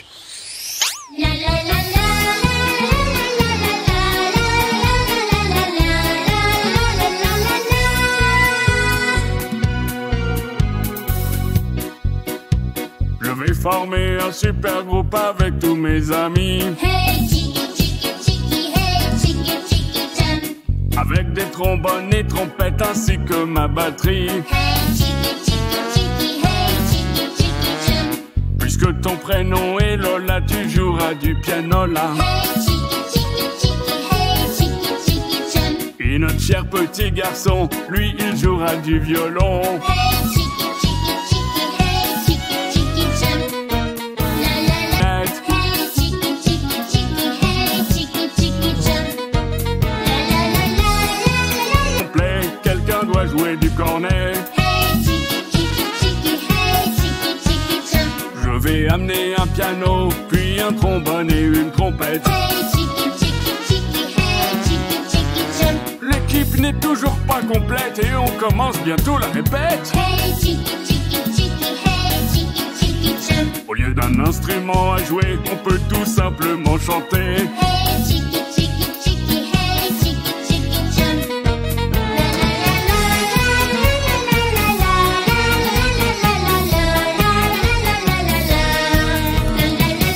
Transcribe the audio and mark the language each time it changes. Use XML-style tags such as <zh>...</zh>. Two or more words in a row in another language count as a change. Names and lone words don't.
<fr>La la la la Je vais former un super groupe avec tous mes amis.</fr> <en>Hey chiki chiki chiki, hey chiki chiki jump.</en> <fr>Avec des trombones et trompettes ainsi que ma batterie.</fr> <en>Hey chiki chiki chiki, hey chiki chiki jump.</en> <fr>Puisque ton prénom est Lola, tu joueras du piano là.</fr> <en>Hey chiki chiki chiki, hey chiki chiki jump.</en> <fr>Et notre cher petit garçon, lui, il jouera du violon.</fr> <en>Hey chiki chiki chiki, hey chiki chiki jump. La la la.</en> <fr>Net.</fr> <en>Hey chiki chiki chiki, hey chiki chiki jump. La la la la la la.</en> <fr>Complet, quelqu'un doit jouer du cornet.</fr> <en>Hey chiki chiki chiki, hey chiki chiki jump.</en> <fr>Je vais amener un piano, puis un trombone et une trompette.</fr> <en>Hey chiki chiki chiki, hey chiki chiki jump.</en> <fr>L'équipe n'est toujours pas complète et on commence bientôt la répète.</fr> <en>Hey chiki chiki chiki, hey chiki chiki jump.</en> <fr>Au lieu d'un instrument à jouer, on peut tout simplement chanter.</fr> <en>Hey chiki chiki chiki, hey chiki chiki jump. La la la la la la la la la la la la la la la la la la.</en>